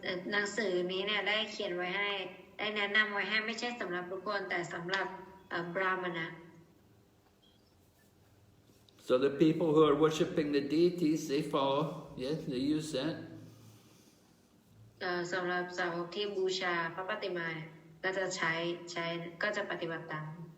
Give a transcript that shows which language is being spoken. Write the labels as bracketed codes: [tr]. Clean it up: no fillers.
[th] หนังสือนี้เนี่ยได้เขียนไว้ให้ได้แนะนำไว้ให้ไม่ใช่สำหรับทุกคนแต่สำหรับบราหมณะ [en] So the people who are worshipping the deities, they follow. Yes, they use that. [th] สำหรับสาวกที่บูชาพระปฏิมาก็จะใช้ก็จะปฏิบัติตาม